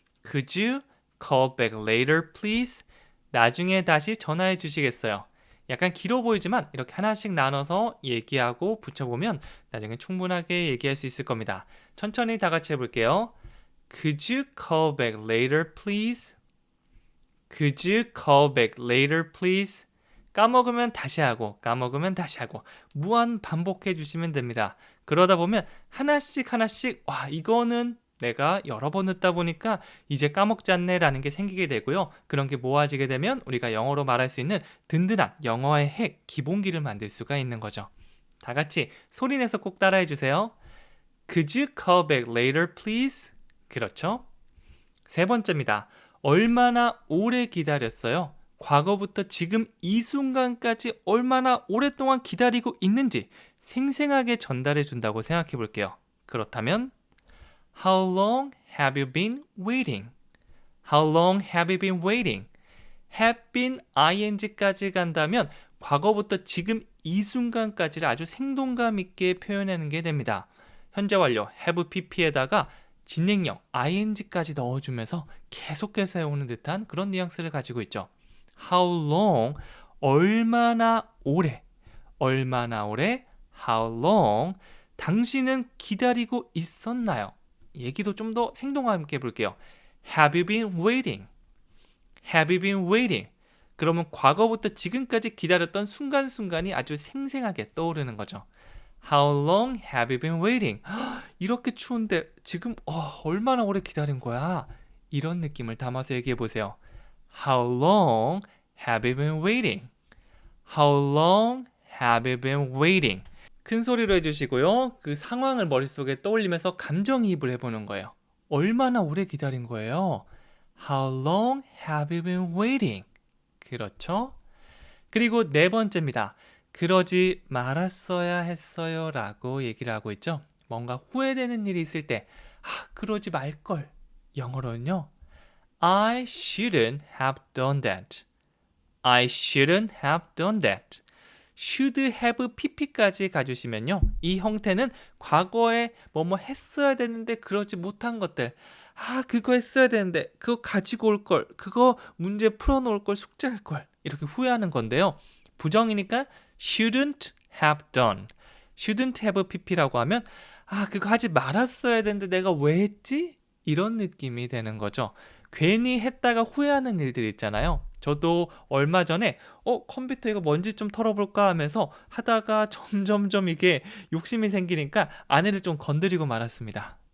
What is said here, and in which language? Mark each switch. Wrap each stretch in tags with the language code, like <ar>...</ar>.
<en>Could you call back later, please?</en> <ko>나중에 다시 전화해 주시겠어요? 약간 길어 보이지만 이렇게 하나씩 나눠서 얘기하고 붙여보면 나중에 충분하게 얘기할 수 있을 겁니다. 천천히 다 같이 해볼게요.</ko> <en>Could you call back later, please? Could you call back later, please?</en> <ko>까먹으면 다시 하고 까먹으면 다시 하고 무한 반복해 주시면 됩니다. 그러다 보면 하나씩 와 이거는 내가 여러 번 듣다 보니까 이제 까먹지 않네 라는 게 생기게 되고요. 그런 게 모아지게 되면 우리가 영어로 말할 수 있는 든든한 영어의 핵, 기본기를 만들 수가 있는 거죠. 다 같이 소리내서 꼭 따라해 주세요.</ko> <en>Could you call back later, please?</en> <ko>그렇죠? 세 번째입니다. 얼마나 오래 기다렸어요? 과거부터 지금 이 순간까지 얼마나 오랫동안 기다리고 있는지 생생하게 전달해 준다고 생각해 볼게요. 그렇다면</ko> <en>How long have you been waiting? How long have you been waiting? have been ing</en> <ko>까지 간다면 과거부터 지금 이 순간까지를 아주 생동감 있게 표현하는 게 됩니다. 현재 완료</ko> <en>have pp</en> <ko>에다가 진행형 ing까지 넣어주면서 계속해서 해오는 듯한 그런 뉘앙스를 가지고 있죠.</ko> <en>How long,</en> <ko>얼마나 오래, 얼마나 오래,</ko> <en>how long,</en> <ko>당신은 기다리고 있었나요? 얘기도 좀 더 생동감 있게 해볼게요.</ko> <en>Have you been waiting? Have you been waiting?</en> <ko>그러면 과거부터 지금까지 기다렸던 순간순간이 아주 생생하게 떠오르는 거죠.</ko> <en>How long have you been waiting?</en> <ko>이렇게 추운데 지금 얼마나 오래 기다린 거야? 이런 느낌을 담아서 얘기해 보세요.</ko> <en>How long have you been waiting? How long have you been waiting?</en> <ko>큰 소리로 해주시고요. 그 상황을 머릿속에 떠올리면서 감정이입을 해보는 거예요. 얼마나 오래 기다린 거예요?</ko> <en>How long have you been waiting?</en> <ko>그렇죠? 그리고 네 번째입니다. 그러지 말았어야 했어요 라고 얘기를 하고 있죠. 뭔가 후회되는 일이 있을 때 그러지 말걸. 영어로는요.</ko> <en>I shouldn't have done that. I shouldn't have done that. should have pp</en> <ko>까지 가주시면요. 이 형태는 과거에 뭐뭐 했어야 되는데 그러지 못한 것들. 그거 했어야 되는데 그거 가지고 올 걸. 그거 문제 풀어놓을 걸. 숙제할 걸. 이렇게 후회하는 건데요. 부정이니까</ko> <en>shouldn't have done. shouldn't have pp</en> <ko>라고 하면 그거 하지 말았어야 되는데 내가 왜 했지? 이런 느낌이 되는 거죠. 괜히 했다가 후회하는 일들 있잖아요. 저도 얼마 전에 컴퓨터 이거 먼지 좀 털어볼까 하면서 하다가 점점점 이게 욕심이 생기니까 아내를 좀 건드리고 말았습니다.</ko>